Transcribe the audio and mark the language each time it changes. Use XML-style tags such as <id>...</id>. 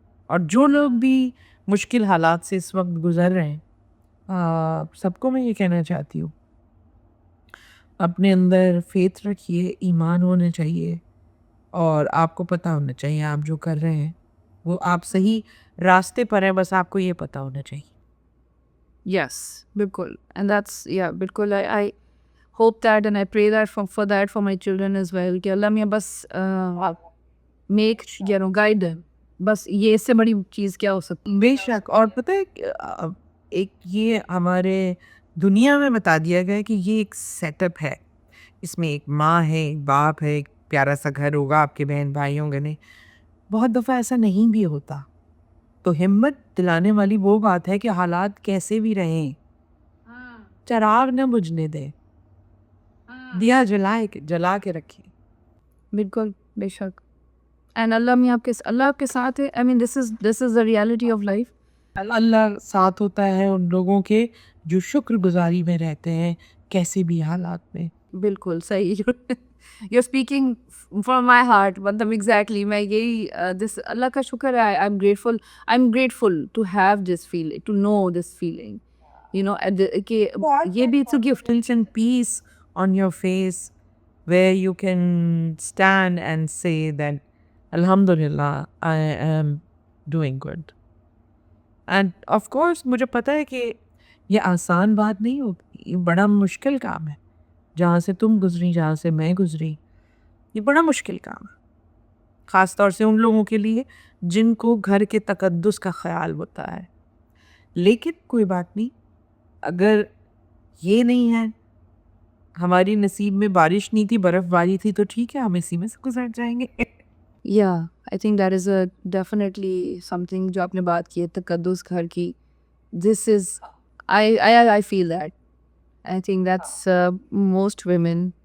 <hi>और जो लोग भी मुश्किल हालात से इस वक्त गुजर रहे हैं, सबको मैं ये कहना चाहती हूँ, अपने अंदर फेथ रखिए, ईमान होना चाहिए और आपको पता होना चाहिए आप जो कर रहे हैं वो आप सही रास्ते पर हैं, बस आपको ये पता होना चाहिए। Yes, बिल्कुल.</hi> <en>And that's yeah, बिल्कुल. I hope that and I pray that for that for my children as well.</en> <hi>कि अल्लाह मियाँ बस</hi> <en>make guide them.</en> <hi>बस ये इससे बड़ी चीज़ क्या हो सकती है? बेशक। और पता है कि, एक ये हमारे दुनिया में बता दिया गया है कि ये एक सेटअप है, इसमें एक माँ है, एक बाप है, एक प्यारा सा घर होगा, आपके बहन भाई होंगे। नहीं, बहुत दफ़ा ऐसा नहीं भी होता। तो हिम्मत दिलाने वाली वो बात है कि हालात कैसे भी रहें, चिराग न बुझने दें, दिया जला के रखें। बिल्कुल बेशक.</hi> <en>And</en> <hi>अल्लाह मियाँ अल्लाह आपके साथ है.</hi> <en>I mean this is the reality of life.</en> <hi>अल्लाह साथ होता है उन लोगों के जो शुक्रगुजारी में रहते हैं कैसे भी हालात में। बिल्कुल सही.</hi> <en>You're speaking from my heart.</en> <hi>मतलब exactly मैं यही this अल्लाह का शुक्र है.</hi> <en>I'm grateful to have this feeling, to know this feeling. You know</en> <hi>कि ये भी</hi> <en>it's a gift. And peace on your face where you can stand and say that Alhamdulillah I am doing good. And of course</en> <hi>मुझे पता है कि ये आसान बात नहीं होती, ये बड़ा मुश्किल काम है। जहाँ से तुम गुजरी, जहाँ से मैं गुजरी, ये बड़ा मुश्किल काम है, ख़ास तौर से उन लोगों के लिए जिनको घर के तकद्दुस का ख्याल होता है। लेकिन कोई बात नहीं, अगर ये नहीं है, हमारी नसीब में बारिश नहीं थी, बर्फ़बारी थी, तो ठीक है, हम इसी में से गुजर जाएंगे।</hi> <en>Yeah, I think that is a definitely something</en> <hi>जो आपने बात की है तकद्दुस घर की.</hi> <en>This is I feel that. I think that's most women</en>